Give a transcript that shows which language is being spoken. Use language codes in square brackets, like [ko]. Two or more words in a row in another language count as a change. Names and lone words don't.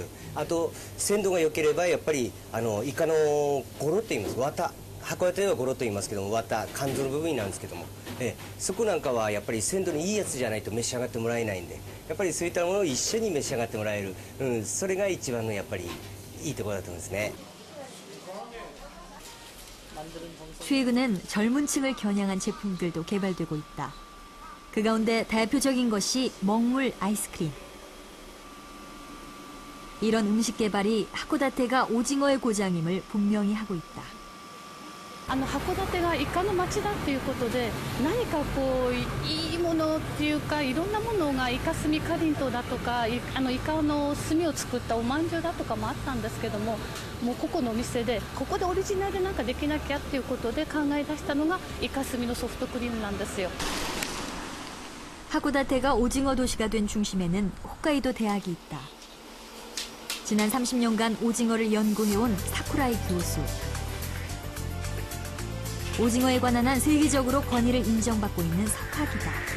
[ja] あと鮮度が良ければやっぱりイカのゴロって言います綿函館ではゴロと言いますけども綿肝臓の部分なんですけども、そこなんかはやっぱり鮮度のいいやつじゃないと召し上がってもらえないんでやっぱりそういったものを一緒に召し上がってもらえる、それが一番のやっぱりいいところだと思うんですね。 [ko] 최근엔 젊은 층을 겨냥한 제품들도 개발되고 있다. 그 가운데 대표적인 것이 먹물 아이스크림. 이런 음식 개발이 하코다테가 오징어의 고장임을 분명히 하고 있다. [ja] 函館がイカの町だっていうことで何かこういいものっていうかいろんなものがイカスミかりんとうだとかイカの炭を作ったおまんじゅうだとかもあったんですけどももうここのお店でここでオリジナルでなんかできなきゃっていうことで考え出したのがイカスミのソフトクリームなんですよ。 [ko] 하코다테가 오징어 도시가 된 중심에는 홋카이도 대학이 있다. 지난 30년간 오징어를 연구해온 사쿠라이 교수. 오징어에 관한 한 세계적으로 권위를 인정받고 있는 석학이다.